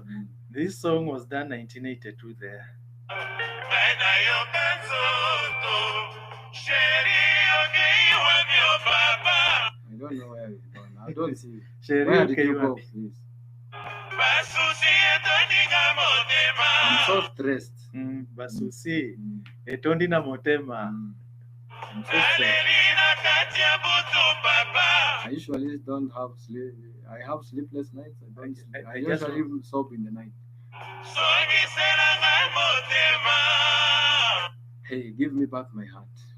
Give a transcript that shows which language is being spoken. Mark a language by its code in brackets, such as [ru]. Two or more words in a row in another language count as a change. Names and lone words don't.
[en] This song was done 1982 there. I don't know where it's gone. I don't see it. Where did you go, please? I'm so stressed. [ln] Basusi. Etondi na motema. [en] I'm so stressed. I usually don't have sleep. I have sleepless nights. I don't. I usually sob in the night. Hey, give me back my heart.